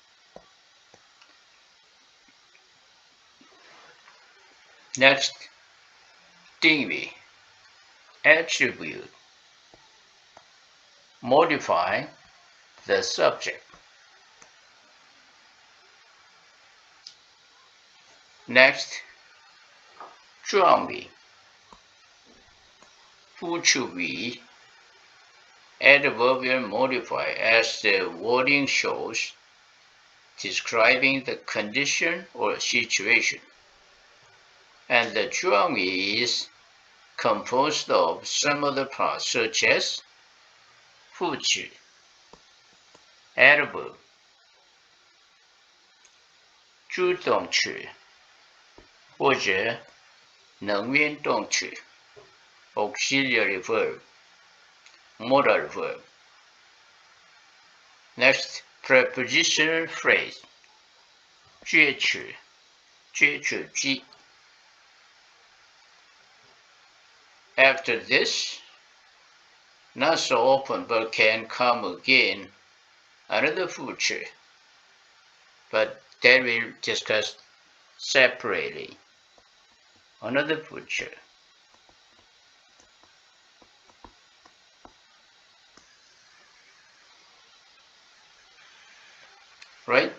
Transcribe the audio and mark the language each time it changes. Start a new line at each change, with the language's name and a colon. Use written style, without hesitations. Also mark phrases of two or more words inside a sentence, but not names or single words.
English: Next, 定语 attribute. Modify the subject. Next,
Chinese: 状语 副词语
English: adverbial modifier as the wording shows, describing the condition or situation. And the 状语 is composed of some other parts such as 副词 adverb
Chinese: 助动词或者能源动词
English: auxiliary verb modal verb. Next, prepositional phrase
Chinese: 介词介词句
English: After this, not so often but can come again, another 副词 but that we'll discuss separately. Another 副词 right?